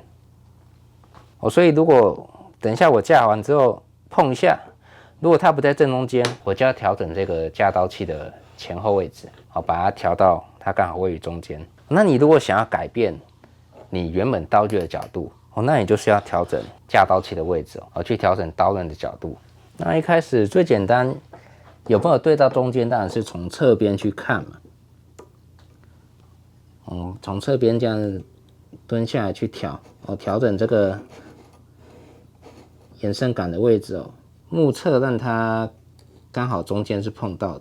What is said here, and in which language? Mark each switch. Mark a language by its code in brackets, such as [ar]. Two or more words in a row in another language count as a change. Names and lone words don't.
[zh] 所以如果等一下我架完之後碰一下，如果它不在正中间，我就要調整這個架刀器的前後位置，把它調到它剛好位於中間。那你如果想要改變你原本刀具的角度，那你就是要調整架刀器的位置去調整刀刃的角度。那一開始最簡單，有沒有對到中間，當然是從側邊去看嘛。從側邊這樣蹲下來去調，調整這個延伸桿的位置目測讓它剛好中間是碰到的。